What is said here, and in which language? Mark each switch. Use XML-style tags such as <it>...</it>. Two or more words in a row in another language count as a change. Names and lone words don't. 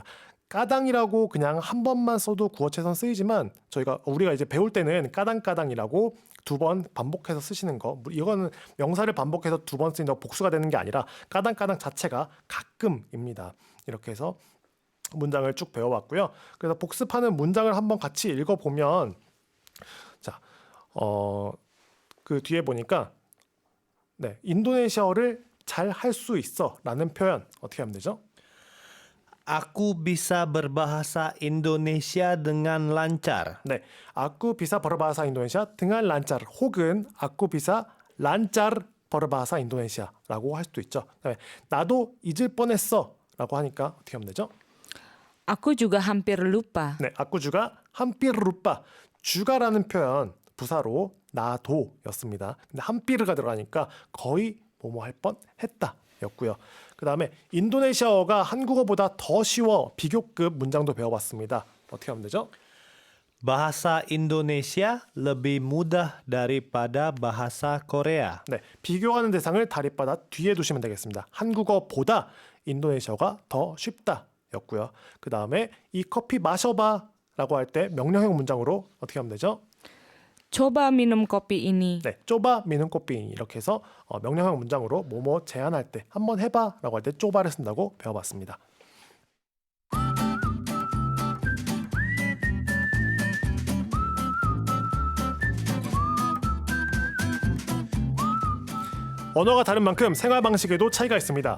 <ko>까당이라고 그냥 한 번만 써도 구어체선 쓰이지만 우리가 이제 배울 때는 까당까당이라고 두 번 반복해서 쓰시는 거, 이거는 명사를 반복해서 두 번 쓰인다고 복수가 되는 게 아니라 까당까당 자체가 가끔입니다. 이렇게 해서 문장을 쭉 배워봤고요. 그래서 복습하는 문장을 한번 같이 읽어보면 그 뒤에 보니까 인도네시아어를 잘 할 수 있어라는 표현 어떻게 하면 되죠?</ko> <id>Aku bisa berbahasa Indonesia dengan lancar.</id> <ko>네,</ko> <id>aku bisa berbahasa Indonesia dengan lancar</id> <ko>혹은</ko> <id>aku bisa lancar berbahasa Indonesia</id> <ko>라고 할 수도 있죠. 나도 잊을 뻔했어라고 하니까 어떻게 하면 되죠?</ko> <id>Aku juga hampir lupa. 네, aku juga hampir lupa.</id> <ko>주가라는 표현 부사로 나도였습니다. 근데 함피르가 들어가니까 거의 뭐뭐 할 뻔했다 였고요. 그 다음에 인도네시아어가 한국어보다 더 쉬워 비교급 문장도 배워봤습니다. 어떻게 하면 되죠?</ko> <id>Bahasa Indonesia lebih mudah daripada bahasa Korea.</id> <ko>네, 비교하는 대상을 다리바다 뒤에 두시면 되겠습니다. 한국어보다 인도네시아어가 더 쉽다 였고요. 그 다음에 이 커피 마셔봐 라고 할 때 명령형 문장으로 어떻게 하면 되죠?</ko> <id>Coba minum kopi ini.</id> <ko>네,</ko> <id>coba minum kopi</id> <ko>이렇게 해서 명령형 문장으로 뭐뭐 제안할 때 한번 해봐 라고 할 때 쪼바를 쓴다고 배워봤습니다. 언어가 다른 만큼 생활 방식에도 차이가 있습니다.</ko>